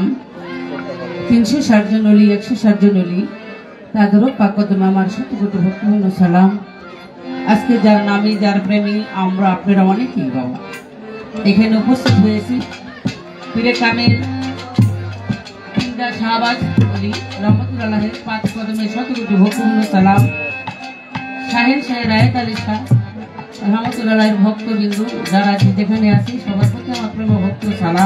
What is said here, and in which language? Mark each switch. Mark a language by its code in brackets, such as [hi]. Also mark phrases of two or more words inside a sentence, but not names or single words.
[bn] 360 জন ওলি 160 জন ওলি তাদেরও পাক কদমে আমার শত কোটি ভক্তিপূর্ণ সালাম। আজকে যার নামে যার প্রেমী আমরা আপনারা অনেকেই বাবা এখানে উপস্থিত হয়েছি পীরে কামেল শাহবাজ ওলি রহমতুল্লাহের পাক কদমে শত কোটি ভক্তিপূর্ণ সালাম। শাহেন শাহ রায়েত আলী শাহ রহমতুল্লাহের ভক্তবিন্দু যারা যেখানে আছি সবার প্রতি আমার প্রেম ভক্ত সালাম।